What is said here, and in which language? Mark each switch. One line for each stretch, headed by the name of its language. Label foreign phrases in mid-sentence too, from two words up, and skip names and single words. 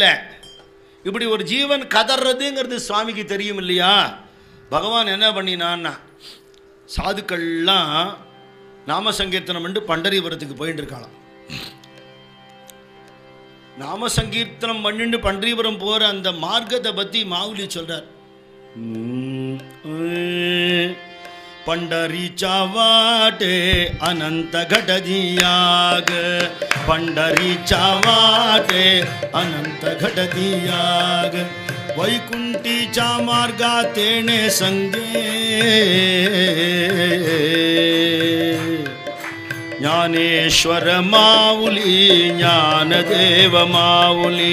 Tamil: இப்படி ஒரு ஜீவன் கதறதுங்கிறது சுவாமிக்கு தெரியும் இல்லையா? பகவான் என்ன பண்ணினான்னா, சாதுக்கள்லாம் நாம சங்கீர்த்தனம் பண்ணி பண்டரிபுரத்துக்கு போயிட்டு இருக்காளாம். நாம சங்கீர்த்தனம் பண்ணிட்டு பண்டரிபுரம் போகிற அந்த மார்க்கத்தை பற்றி மாவுலி சொல்கிறார்.
Marathi: पंढरीच्या वाटे अनंत घटदियाग, पंढरीच्या वाटे अनंत घटदियाग, वैकुंठीच्या मार्गात येणे संगे, ज्ञानेश्वर माऊली ज्ञानदेव माऊली,